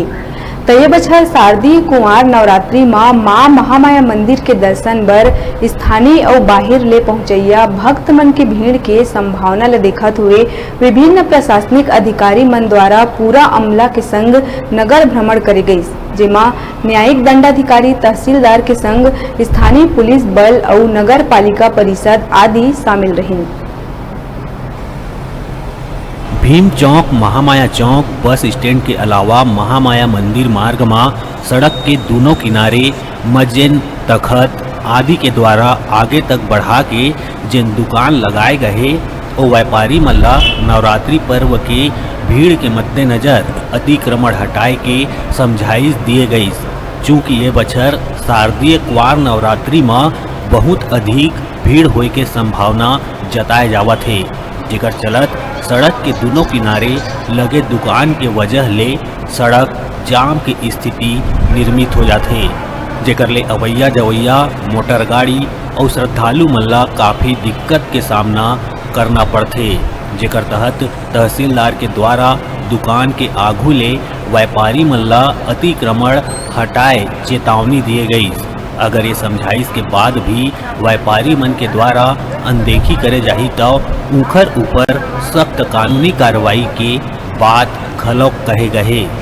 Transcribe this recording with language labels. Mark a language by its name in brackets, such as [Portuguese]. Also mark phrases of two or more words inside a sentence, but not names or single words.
[Chhattisgarhi] तो ये बछर शारदीय कुंवार नवरात्रि माँ महामाया मंदिर के दर्शन बर स्थानीय और बाहिर ले पहुंचैया भक्त मन की भीड़ के संभावना ले देखत हुए विभिन्न प्रशासनिक अधिकारी मन द्वारा पूरा अमला के संग नगर भ्रमण करे गई, जेमा न्यायिक दंडाधिकारी, तहसीलदार के संग स्थानीय पुलिस बल और नगर पालिका परिषद आदि शामिल रही। भीम चौक, महामाया चौक, बस स्टैंड के अलावा महामाया मंदिर मार्ग में सड़क के दोनों किनारे मस्जिद, तखत आदि के द्वारा आगे तक बढ़ा के जिन दुकान लगाए गए और व्यापारी मल्ला नवरात्रि पर्व के भीड़ के मद्देनजर अतिक्रमण हटाए के समझाइश दिए गई। चूँकि ये बछर शारदीय कुंवार नवरात्रि में बहुत अधिक भीड़ होए के संभावना जताए जावत है, जेकर चलत सड़क के दोनों किनारे लगे दुकान के वजह ले सड़क जाम की स्थिति निर्मित हो जाते, जेकर ले अवैया जवैया मोटर गाड़ी और श्रद्धालु मल्ला काफ़ी दिक्कत के सामना करना पड़ते, जेकर तहत तहसीलदार के द्वारा दुकान के आगू ले व्यापारी मल्ला अतिक्रमण हटाए चेतावनी दिए गई। अगर ये समझाइश के बाद भी व्यापारी मन के द्वारा अनदेखी करे जाही तो उखर ऊपर सख्त कानूनी कार्रवाई के बात खलोक कहे गए।